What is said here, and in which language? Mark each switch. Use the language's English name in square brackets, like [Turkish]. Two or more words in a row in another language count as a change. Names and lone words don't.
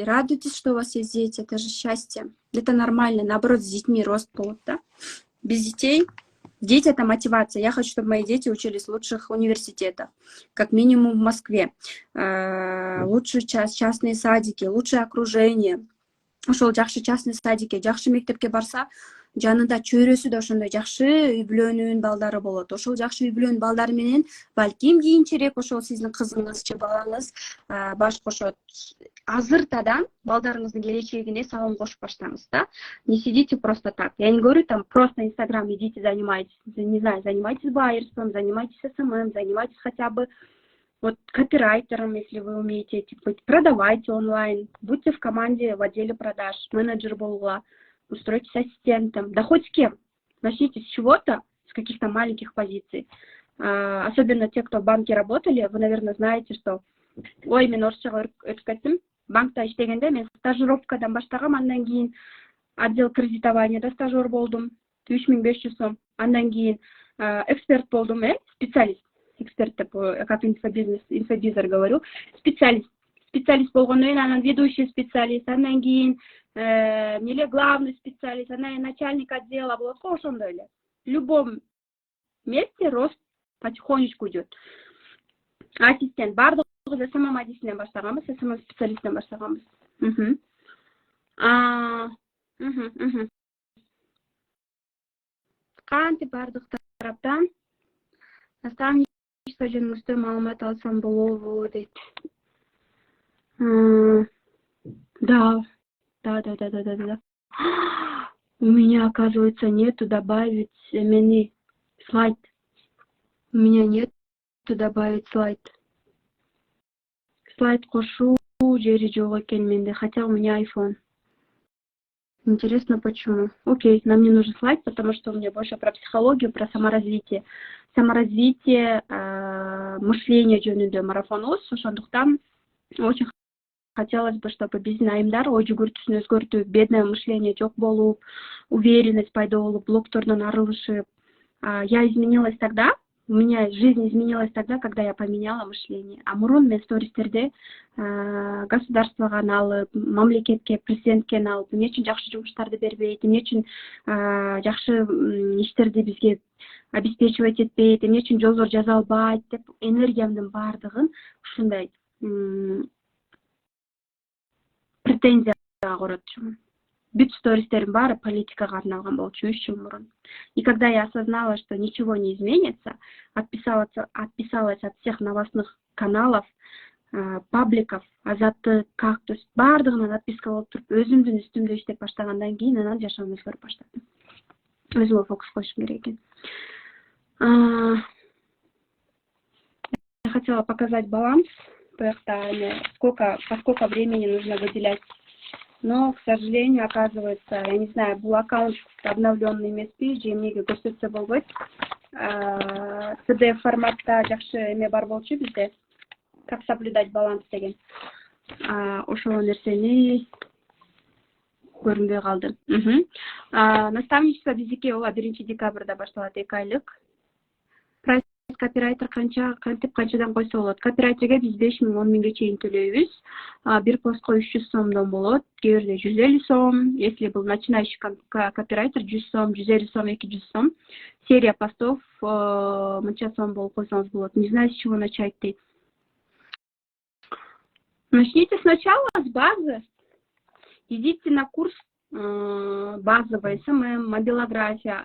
[Russian] Радуйтесь, что у вас есть дети, это же счастье. Это нормально, наоборот, с детьми рост будет, да? Без детей. Дети — это мотивация. Я хочу, чтобы мои дети учились в лучших университетах, как минимум в Москве. Лучшие частные садики, лучшее окружение. [Kyrgyz] Ошол жакшы частный садикке, жакшы мектепке барса, жанында чөйрөсү да ошондой жакшы үй бүлөнүн балдары болот. Ошол жакшы үй бүлөнүн балдары менен балким кийинчерээк ошол сиздин кызыңыз же балаңыз баш кошот. Азыртадан балдарыңыздын келечегине салым кошуп баштаңыз, да? [Russian] Не сидите просто так. Я не говорю там просто Инстаграм идите, занимайтесь, не знаю, занимайтесь байерством, занимайтесь СММ, занимайтесь хотя бы вот копирайтером, если вы умеете быть, продавайте онлайн, будьте в команде в отделе продаж, менеджер болула, устройтесь ассистентом, да хоть с кем. Начните с чего-то, с каких-то маленьких позиций. Особенно те, кто в банке работали, вы, наверное, знаете, что [Kyrgyz] ой, мен орысчага өтүп кеттим. Банкта иштегенде мен стажировкадан баштагам, андан кийин [Russian] отдел кредитованияда [Kyrgyz] стажер болдум, 3500 сом. Андан кийин эксперт болдум, специалист. Эксперт, [Russian] как инфобизер говорю, [Kyrgyz] специалист болгондон кийин анан [Russian] ведущий специалист, [Kyrgyz] андан кийин меле [Russian] главный специалист, [Kyrgyz] анан кийин [Russian] начальник отдела [Kyrgyz] болот го, ошондой эле. [Russian] В любом месте рост потихонечку идет. [Kyrgyz] Ассистент бардыгыбыз СММ адисинен баштаганбыз, СММ специалисттен баштаганбыз. Кантип бардык тараптан наставничество жөнүндө маалымат алсам болобу дейт. [Russian] Да. У меня, оказывается, нету добавить мени слайд. У меня нету добавить слайд. [Kyrgyz] Слайд кошу жери жок экен менде, [Russian] хотя у меня iPhone. Интересно, почему? Окей, нам не нужен слайд, потому что у меня больше про психологию, про саморазвитие. [Kyrgyz] Саморазвитие, мышление жөнүндө марафонубуз, ошондуктан [Russian] очень хотелось бы, чтобы [Kyrgyz] биздин айымдар ой жүгүртүүсүн өзгөртүп, [Russian] бедное мышление [Kyrgyz] жок болуп, уверенность пайда болуп, блоктордон арылышып. [Russian] Я изменилась тогда, у меня жизнь изменилась тогда, когда я поменяла мышление. [Kyrgyz] А мурун мен стористерде государствого алып, мамлекетке, президентке алып, эмне үчүн жакшы жумуштарды бербейт, эмне үчүн жакшы иштерди бизге обеспечивать этпейт, эмне үчүн жолдор жаза албайт деп энергиямдын баардыгын ушундай претензияга коротчумун. Бүт стористердин баары политикага арналган болчу 3 жыл мурун. [Russian] И когда я осознала, что ничего не изменится, отписалась от всех новостных каналов, [Kyrgyz] пабликов, Азатты, Кактус, баардыгынан отписка болуп туруп, өзүмдүн үстүмдө иштеп баштагандан кийин анан жашоом өзгөрүп баштады. Өзүмө фокус коюшум керек экен. [Russian] Я хотела показать баланс, сколько времени нужно выделять. Но, к сожалению, оказывается, я не знаю, был аккаунт обновленный MSP, [Kyrgyz] же эмнеге көрсөтсө болбойт. PDF форматта жакшы эме бар болчу бизде. [Russian] Как соблюдать баланс деген. [Kyrgyz] Ошол нерсени көрүнбөй калды. Наставничество биздики 1 декабрда башталат, 2 айлык. Копирайтер канчадан койсо болот. Копирайтерге биз 5 000, 10 000 чейин төлөйбүз. Бир постко 300 сомдон болот, кээ бирде 150 сом. [Russian] Если был начинающий копирайтер 100 сом, 150 сом, 200 сом. [Kyrgyz] Серия постов мынча сом болуп койсоңуз болот. [Russian] Не знаю, с чего начать дейт. Начните сначала с базы. Идите на курс базовая СММ, мобилография.